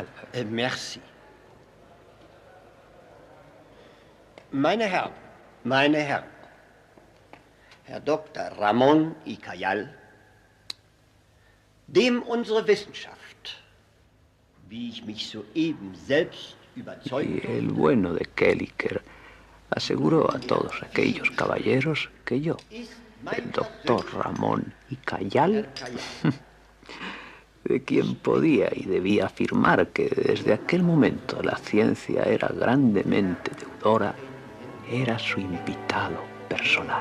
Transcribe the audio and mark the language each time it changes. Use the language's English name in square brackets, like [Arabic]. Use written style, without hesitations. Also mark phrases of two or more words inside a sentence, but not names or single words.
[French] merci. [German] Meine Herren, Herr Dr. Ramon y Cayal, dem unsere Wissenschaft, wie ich mich soeben selbst überzeugt [Spanish] y el bueno de Kelliker aseguró a todos aquellos caballeros que yo, el doctor Ramón y Cayal, de quien podía y debía afirmar que desde aquel momento la ciencia era grandemente deudora, era su invitado personal.